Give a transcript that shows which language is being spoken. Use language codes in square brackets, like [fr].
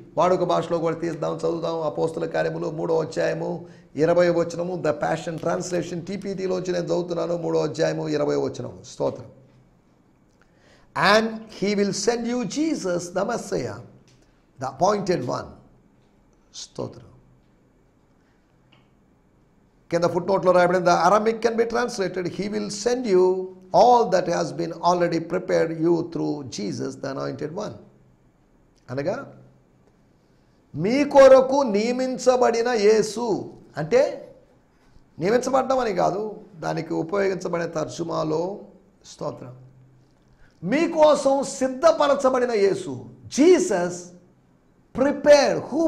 [te] వాడుక భాషలో కూడా తీద్దాం, చదువుదాం. అపోస్తుల కార్యములు 3వ అధ్యాయము 20వ వచనము. ద ప్యాషన్ ట్రాన్స్లేషన్ TPTలోంచి నేను చదువుతున్నాను. 3వ అధ్యాయము 20వ వచనం. స్తోత్రం. [en] And he will send you Jesus, the Messiah, the appointed one. [te] స్తోత్రం. కింద ఫుట్ నోట్లో రాయబడింది, [en] the Aramaic can be translated, he will send you all that has been already prepared you through Jesus, the anointed one. [te] అనగా మీ కొరకు నియమించబడిన యేసు అంటే నియమించబడ్డం అని కాదు, దానికి ఉపయోగించబడే తర్జుమాలో స్తోత్రం మీకోసం సిద్ధపరచబడిన యేసు. [en] Jesus prepared.